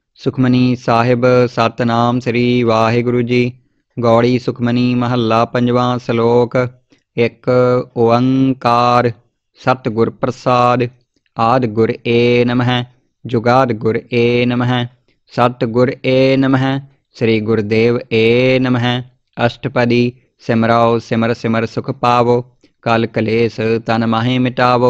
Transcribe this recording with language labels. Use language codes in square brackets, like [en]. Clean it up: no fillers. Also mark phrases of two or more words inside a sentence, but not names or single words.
[pa] ਸੁਖਮਨੀ ਸਾਹਿਬ ਸਤਨਾਮ ਸ੍ਰੀ ਵਾਹਿਗੁਰੂ ਜੀ। ਗੌੜੀ ਸੁਖਮਨੀ ਮਹਲਾ ਪੰਜਵਾਂ ਸਲੋਕ। ਏਕ ਓਂਕਾਰ ਸਤਗੁਰ ਪ੍ਰਸਾਦ। ਆਦਿ ਗੁਰ ਏ ਨਮਃ ਜੁਗਾਦ ਗੁਰ ਏ ਨਮਃ ਸਤਗੁਰ ਏ ਨਮਃ ਸ੍ਰੀ ਗੁਰਦੇਵ ਏ ਨਮਃ। ਅਸ਼ਟਪਦੀ ਸਿਮਰਾਓ ਸਿਮਰ ਸਿਮਰ ਸੁਖ ਪਾਵੋ ਕਲ ਕਲੇਸ ਤਨ ਮਾਹੇ ਮਿਟਾਵੋ।